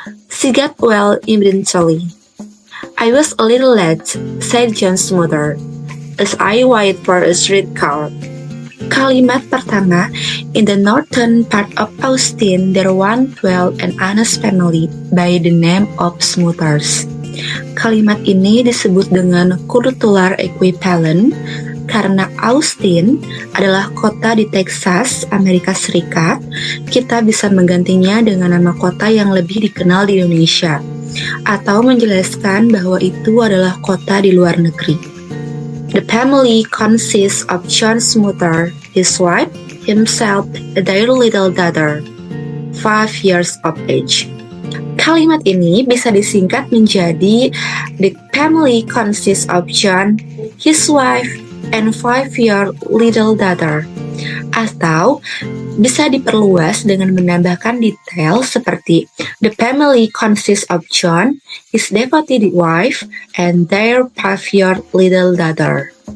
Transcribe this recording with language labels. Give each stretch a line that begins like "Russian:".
English: She got well immediately. I was a little late, said John's mother, as I waited for a streetcar.
Indonesian: Kalimat pertama,
English: in the northern part of Austin, there once dwelt an honest family by the name of Smothers.
Indonesian: Kalimat ini disebut dengan cultural equivalent karena Austin adalah kota di Texas, Amerika Serikat. Kita bisa menggantinya dengan nama kota yang lebih dikenal di Indonesia, atau menjelaskan bahwa itu adalah kota di luar negeri.
English: The family consists of John Smother, his wife, himself their little daughter, 5 years of age.
Indonesian: Kalimat ini bisa disingkat menjadi
English: the family consists of John, his wife, and 5-year little daughter.
Indonesian: Atau bisa diperluas dengan menambahkan detail seperti
English: the family consists of John, his devoted wife, and their 5-year little daughter.